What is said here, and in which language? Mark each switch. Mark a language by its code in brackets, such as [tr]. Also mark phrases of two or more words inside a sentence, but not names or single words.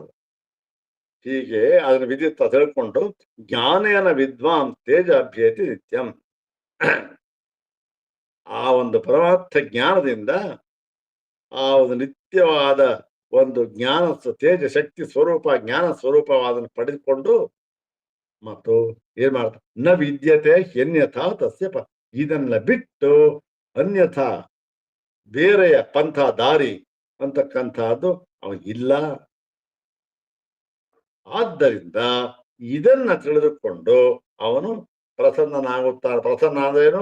[kn] ಹೀಗೆ ಅದನ್ನ ವಿದಿತ್ತ ತಿಳ್ಕೊಂಡು [sa] ಜ್ಞಾನೇನ ವಿದ್ವಾಂಸ್ ತೇಜ ಅಭ್ಯೇತಿ ನಿತ್ಯಂ. [kn] ಆ ಒಂದು ಪರಮಾರ್ಥ ಜ್ಞಾನದಿಂದ ಆ ಒಂದು ನಿತ್ಯವಾದ ಒಂದು ಜ್ಞಾನ ತೇಜ ಶಕ್ತಿ ಸ್ವರೂಪ, ಜ್ಞಾನ ಸ್ವರೂಪವಾದನ್ನು ಪಡೆದುಕೊಂಡು ಮತ್ತು ಏನ್ ಮಾಡ್ತಾರೆ? [sa] ನ ವಿದ್ಯತೆ ಅನ್ಯಥಾ ತಸ್ಯ [kn] ಇದನ್ನ ಬಿಟ್ಟು ಅನ್ಯಥಾ ಬೇರೆಯ ಪಂಥ ದಾರಿ ಅಂತಕ್ಕಂಥದ್ದು ಅವನಿಗಿಲ್ಲ. ಆದ್ದರಿಂದ ಇದನ್ನ ತಿಳಿದುಕೊಂಡು ಅವನು ಪ್ರಸನ್ನನಾಗುತ್ತಾನೆ. ಪ್ರಸನ್ನ ಅಂದ್ರೇನು?